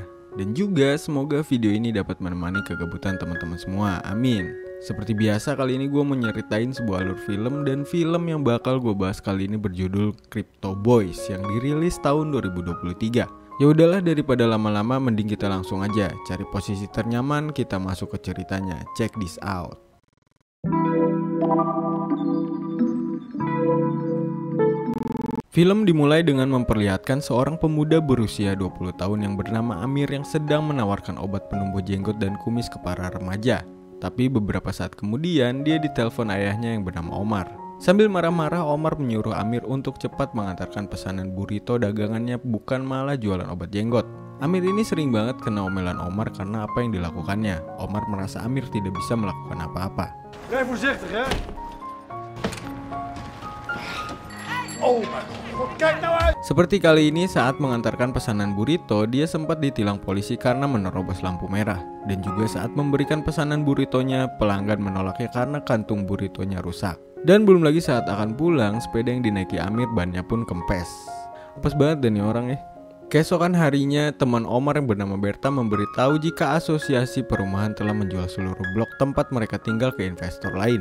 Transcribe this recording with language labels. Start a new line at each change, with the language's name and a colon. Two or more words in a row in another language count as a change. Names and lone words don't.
Indonesian: Dan juga semoga video ini dapat menemani kegabutan teman-teman semua, amin. Seperti biasa kali ini gue mau nyeritain sebuah alur film. Dan film yang bakal gue bahas kali ini berjudul Crypto Boys yang dirilis tahun 2023. Ya udahlah, daripada lama-lama mending kita langsung aja cari posisi ternyaman, kita masuk ke ceritanya.
English: Check this out.
Indonesian: Film dimulai dengan memperlihatkan seorang pemuda berusia 20 tahun yang bernama Amir yang sedang menawarkan obat penumbuh jenggot dan kumis ke para remaja. Tapi beberapa saat kemudian dia ditelepon ayahnya yang bernama Omar. Sambil marah-marah, Omar menyuruh Amir untuk cepat mengantarkan pesanan burrito dagangannya, bukan malah jualan obat jenggot. Amir ini sering banget kena omelan Omar karena apa yang dilakukannya. Omar merasa Amir tidak bisa melakukan apa-apa.
Dutch: Rij voorzichtig, hè? Oh mijn god, kijk nou uit!
Indonesian: Seperti kali ini saat mengantarkan pesanan burrito, dia sempat ditilang polisi karena menerobos lampu merah. Dan juga saat memberikan pesanan burritonya, pelanggan menolaknya karena kantung burritonya rusak. Dan belum lagi saat akan pulang, sepeda yang dinaiki Amir bannya pun kempes. Apes banget dan nih orang ya. Keesokan harinya, teman Omar yang bernama Berta memberitahu jika asosiasi perumahan telah menjual seluruh blok tempat mereka tinggal ke investor lain.